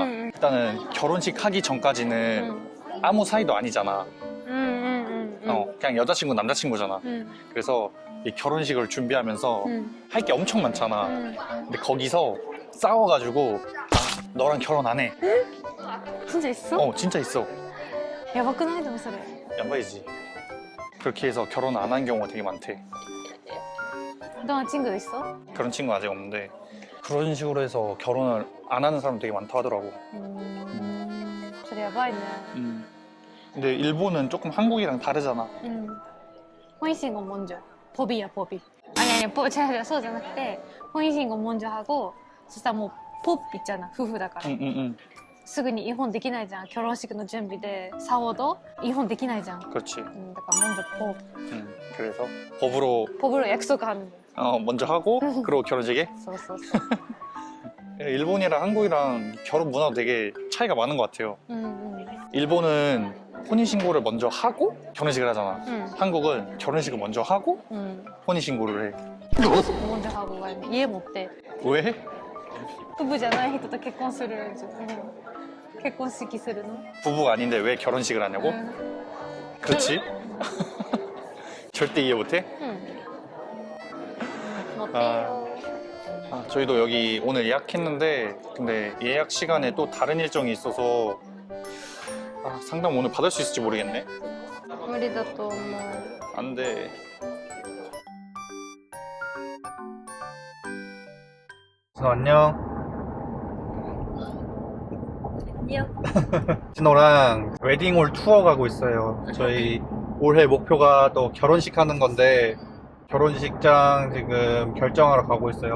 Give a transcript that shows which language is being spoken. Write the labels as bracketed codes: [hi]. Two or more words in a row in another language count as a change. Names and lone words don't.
[ko] 일단은 결혼식 하기 전까지는 아무 사이도 아니잖아. 그냥 여자친구 남자친구잖아. 그래서 이 결혼식을 준비하면서 할 게 엄청 많잖아. 근데 거기서 싸워가지고 너랑 결혼 안 해. 진짜 있어? 진짜 있어. [ja] やばくないでもそれ. [ko] 야바이지. 그렇게 해서 결혼 안 한 경우가 되게 많대. 너랑 친구 있어? 그런 친구 아직 없는데 그런 식으로 해서 결혼을 안 하는 사람 되게 많다 하더라고. [ja] それやばいね. [ko] 근데 일본은 조금 한국이랑 다르잖아. 婚姻신고 먼저. 법이야 법이. 아니 제가 [ja] そうじゃなくて [ko] 婚姻 신고 먼저 하고 [ja] そしたらもう [ko] 법 있잖아. [ja] 夫婦だから. すぐにイホンできないじゃん. 결혼식の準備で싸워도イホンできないじゃん. [ko] 그렇지. だから 먼저 법. 그래서 법으로 약속하는 거. 먼저 하고 그리고 결혼식에. [ja] そう. [ko] 일본이랑 한국이랑 결혼 문화도 되게 차이가 많은 것 같아요. 일본은 혼인신고를 먼저 하고 결혼식을 하잖아. 한국은 결혼식을 먼저 하고 혼인신고를 해. 결혼식 먼저 하고 가야 돼. 이해 못해. 왜? [ja] 夫婦じゃない人と結婚する結婚式するの? [ko] 부부가 아닌데 왜 결혼식을 하냐고? 그렇지. 절대 이해 못해? 못해요. 저희도 여기 오늘 예약했는데 근데 예약 시간에 또 다른 일정이 있어서 상담 오늘 받을 수 있을지 모르겠네. [ja] 無理だと思う. [ko] 안 돼. 안녕. 진호랑 웨딩홀 투어 가고 있어요. 저희 올해 목표가 또 결혼식 하는 건데 결혼식장 지금 결정하러 가고 있어요.